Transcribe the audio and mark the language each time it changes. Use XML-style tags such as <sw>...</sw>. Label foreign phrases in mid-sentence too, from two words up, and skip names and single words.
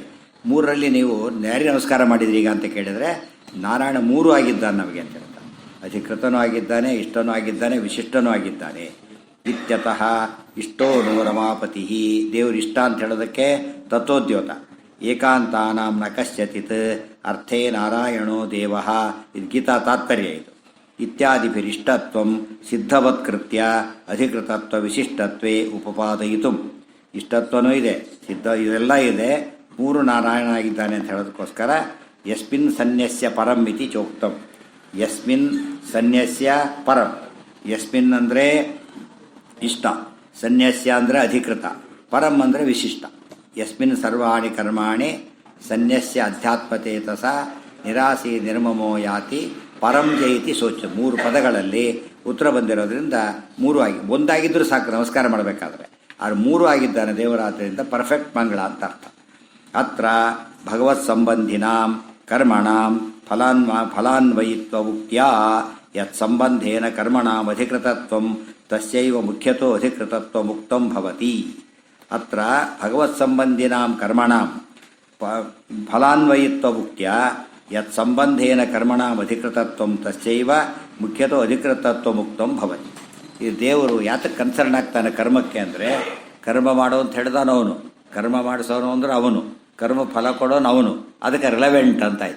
<kn>ಮೂರರಲ್ಲಿ ನೀವು ಯಾರಿಗೆ ನಮಸ್ಕಾರ ಮಾಡಿದ್ರಿ ಈಗ ಅಂತ ಕೇಳಿದರೆ, ನಾರಾಯಣ ಮೂರೂ ಆಗಿದ್ದಾನೆ ನಮಗೆ ಅಂತ ಹೇಳ್ತಾನೆ. ಅಧಿಕೃತನೂ ಆಗಿದ್ದಾನೆ, ಇಷ್ಟನೂ ಆಗಿದ್ದಾನೆ, ವಿಶಿಷ್ಟನೂ ಆಗಿದ್ದಾನೆ.</kn> <sa>ಇತ್ಯತಃ ಇಷ್ಟೋನು ರಮಾಪತಿ.</sa> <kn>ದೇವರು ಇಷ್ಟ ಅಂತ ಹೇಳೋದಕ್ಕೆ ತತ್ವೋದ್ಯೋತ.</kn> <sa>ಏಕಾಂತಾನಾಂ ನ ಕಶ್ಯಚಿತ್ ಅರ್ಥೇ ನಾರಾಯಣೋ ದೇವಃ.</sa> <kn>ಇದು ಗೀತಾ ತಾತ್ಪರ್ಯ ಇದು.</kn> <sa>ಇತ್ಯಾದಿಭಿರಿಷ್ಟತ್ವಂ ಸಿದ್ಧವತ್ಕೃತ್ಯ ಅಧಿಕೃತತ್ವ ವಿಶಿಷ್ಟತ್ವೇ ಉಪಪಾದಯಿತು.</sa> <kn>ಇಷ್ಟತ್ವನೂ ಇದೆ, ಸಿದ್ಧ, ಇದೆಲ್ಲ ಇದೆ. ಮೂರು ನಾರಾಯಣ ಆಗಿದ್ದಾನೆ ಅಂತ ಹೇಳೋದಕ್ಕೋಸ್ಕರ</kn> <sa>ಯಸ್ಮಿನ್ ಸನ್ಯಸ್ಯ ಪರಂ ಇತಿ ಚೋಕ್ತಂ. ಯಸ್ಮಿನ್ ಸನ್ಯಸ್ಯ ಪರಂ.</sa> <kn>ಯಸ್ಮಿನ್ ಅಂದರೆ ಇಷ್ಟ, ಸನ್ಯಸ್ಯ ಅಂದರೆ ಅಧಿಕೃತ, ಪರಂ ಅಂದರೆ ವಿಶಿಷ್ಟ.</kn> <sa>ಯಸ್ಮಿನ್ ಸರ್ವಾಣಿ ಕರ್ಮಾಣಿ ಸನ್ಯಸ್ಯ ಅಧ್ಯಾತ್ಮತೇತಸ ನಿರಾಸಿ ನಿರ್ಮಮೋ ಯಾತಿ ಪರಂ ಜಯತಿ ಸೋಚ.</sa> <kn>ಮೂರು ಪದಗಳಲ್ಲಿ ಉತ್ತರ ಬಂದಿರೋದ್ರಿಂದ ಮೂರು ಆಗಿ ಒಂದಾಗಿದ್ದರೂ ಸಾಕು ನಮಸ್ಕಾರ ಮಾಡಬೇಕಾದ್ರೆ. ಆದ್ರೆ ಮೂರು ಆಗಿದ್ದಾನೆ ದೇವರಾತ್ರಿಯಿಂದ ಪರ್ಫೆಕ್ಟ್ ಮಂಗಳ ಅಂತ ಅರ್ಥ.</kn> <sa>ಅತ್ರ ಭಗವತ್ ಸಂಬಂಧಿನಾಂ ಕರ್ಮಣಾಂ ಫಲಾನ್ವಯಿತ್ವ ಉಕ್ತ್ಯ ಯತ್ ಸಂಬಂಧೇನ ಕರ್ಮಣಾಂ ಅಧಿಕೃತತ್ವಂ ತಸ್ಯೈವ ಮುಖ್ಯತೋ ಅಧಿಕೃತತ್ವ ಮುಕ್ತಂ ಭವತಿ. ಅತ್ರ ಭಗವತ್ ಸಂಬಂಧಿನಾಂ ಕರ್ಮಣಾಂ ಫಲಾನ್ವಯಿತ್ವ ಮುಖ್ಯ ಯತ್ ಸಂಬಂಧೇನ ಕರ್ಮಣಾಮಧಿಕೃತತ್ವ ತಸ್ಯೈವ ಮುಖ್ಯತೋ ಅಧಿಕೃತತ್ವ ಮುಕ್ತಂ ಭವತಿ.</sa> <kn>ಈ ದೇವರು ಯಾತಕ್ಕೆ ಕನ್ಸರ್ನ್ ಆಗ್ತಾನೆ ಕರ್ಮಕ್ಕೆ ಅಂದರೆ, ಕರ್ಮ ಮಾಡೋ ಅಂತ ಹೇಳಿದಾನು ಅವನು, ಕರ್ಮ ಮಾಡಿಸೋನು ಅಂದ್ರೆ ಅವನು, ಕರ್ಮ ಫಲ ಕೊಡೋನು ಅವನು, ಅದಕ್ಕೆ ರಿಲೆವೆಂಟ್ ಅಂತ ಆಯ್ತಾ.</kn>